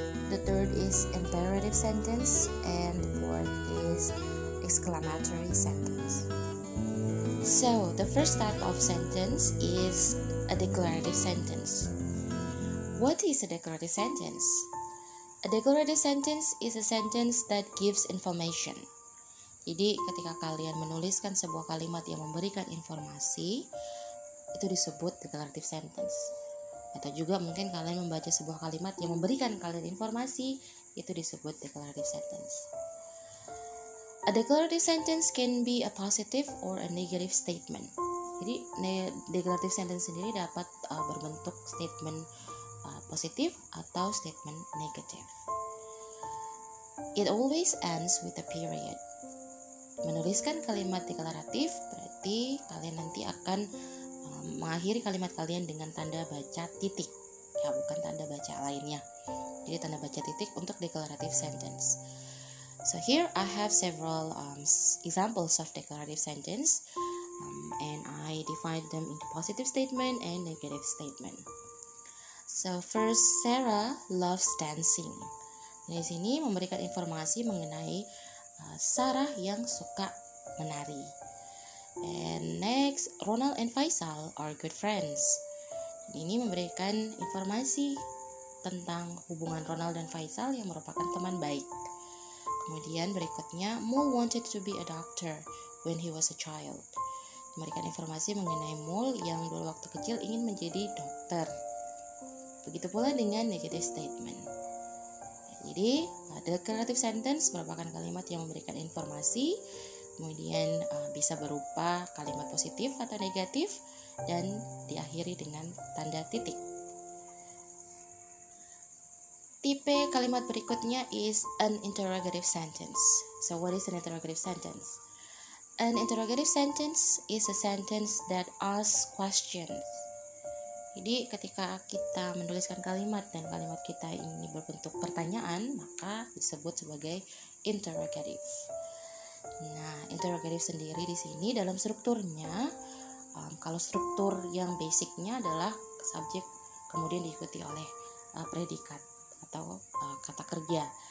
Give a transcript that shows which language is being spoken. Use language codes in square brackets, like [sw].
[en] The third is imperative sentence. And the fourth is exclamatory sentence. So, the first type of sentence is a declarative sentence. What is a declarative sentence? A declarative sentence is a sentence that gives information. [id] Jadi, ketika kalian menuliskan sebuah kalimat yang memberikan informasi, itu disebut declarative sentence. Atau juga mungkin kalian membaca sebuah kalimat yang memberikan kalian informasi, itu disebut declarative sentence. [en] A declarative sentence can be a positive or a negative statement. [id] Jadi declarative sentence sendiri dapat berbentuk statement positif atau statement negatif. [en] It always ends with a period. [id] Menuliskan kalimat deklaratif berarti kalian nanti akan mengakhiri kalimat kalian dengan tanda baca titik, ya bukan tanda baca lainnya. Jadi tanda baca titik untuk declarative sentence. [en] So here I have several examples of declarative sentence, and I divide them into positive statement and negative statement. So first, Sarah loves dancing. [id] Di sini memberikan informasi mengenai Sarah yang suka menari. [en] And next, Ronald and Faisal are good friends. [id] Ini memberikan informasi tentang hubungan Ronald dan Faisal yang merupakan teman baik. Kemudian berikutnya, [en] Mole wanted to be a doctor when he was a child. [id] Memberikan informasi mengenai Mole yang dulu waktu kecil ingin menjadi dokter. Begitu pula dengan negative statement. Jadi, declarative sentence merupakan kalimat yang memberikan informasi, kemudian bisa berupa kalimat positif atau negatif, dan diakhiri dengan tanda titik. Tipe kalimat berikutnya [en] is an interrogative sentence. So what is an interrogative sentence? An interrogative sentence is a sentence that asks questions. [id] Jadi ketika kita menuliskan kalimat dan kalimat kita ini berbentuk pertanyaan, maka disebut sebagai interrogative. Nah, interrogative sendiri di sini dalam strukturnya, kalau struktur yang basicnya adalah subjek kemudian diikuti oleh predikat atau kata kerja.